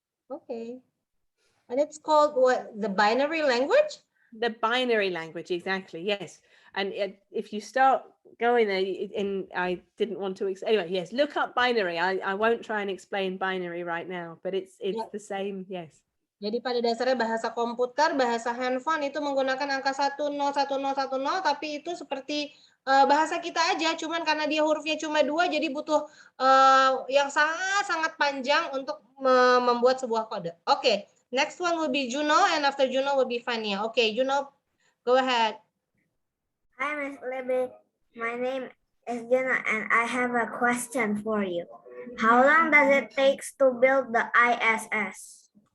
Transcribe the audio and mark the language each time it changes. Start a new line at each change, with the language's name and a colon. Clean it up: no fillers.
English: Okay. And it's called what? The binary language? The binary language, exactly, yes. And if you start going there, and I didn't want to, anyway, yes, look up binary. I won't try and explain binary right now, but it's the same, yes.
Indonesian: Jadi pada dasarnya bahasa komputer, bahasa handphone itu menggunakan angka 101010, tapi itu seperti bahasa kita aja, cuman karena dia hurufnya cuma 2, jadi butuh yang sangat panjang untuk membuat sebuah kode.
English: Okay, next one will be Juno, and after Juno will be Fania. Okay, Juno, go ahead. Hi, Miss Libby. My name is Juno, and I have a question for you. How long does it take to build the ISS?